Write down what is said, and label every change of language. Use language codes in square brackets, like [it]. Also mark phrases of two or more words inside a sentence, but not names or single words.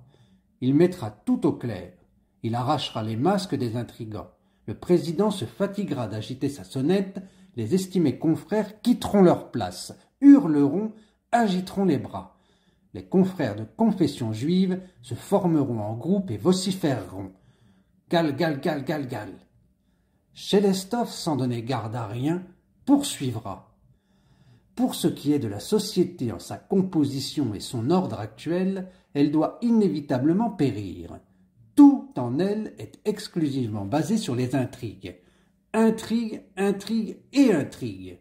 [fr] Il mettra tout au clair. Il arrachera les masques des intrigants. Le président se fatiguera d'agiter sa sonnette, les estimés confrères quitteront leur place, hurleront, agiteront les bras. Les confrères de confession juive se formeront en groupe et vociféreront. Gal, gal, gal, gal, gal. Chelestov, sans donner garde à rien, poursuivra. Pour ce qui est de la société en sa composition et son ordre actuel, elle doit inévitablement périr. Tout en elle est exclusivement basé sur les intrigues. Intrigue, intrigue et intrigue.